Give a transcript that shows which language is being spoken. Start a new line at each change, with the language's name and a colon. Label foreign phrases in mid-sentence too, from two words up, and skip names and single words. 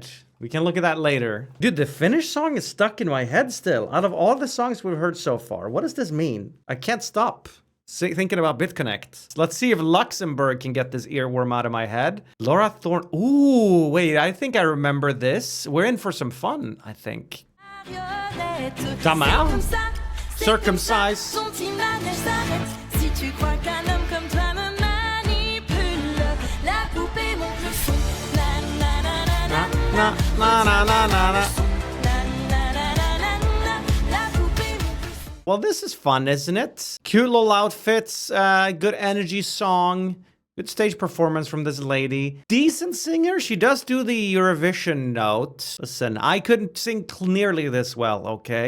English: We can look at that later. Dude, the Finnish song is stuck in my head still. Out of all the songs we've heard so far, what does this mean? I can't stop thinking about BitConnect. Let's see if Luxembourg can get this earworm out of my head. Laura Thorne. Ooh, wait, I think I remember this. We're in for some fun, I think.
French: Ta mère, circumcised. Na, na, na, na, na, na.
English: Well, this is fun, isn't it? Cute little outfits, good energy song, good stage performance from this lady. Decent singer. She does do the Eurovision note. Listen, I couldn't sing nearly this well, okay?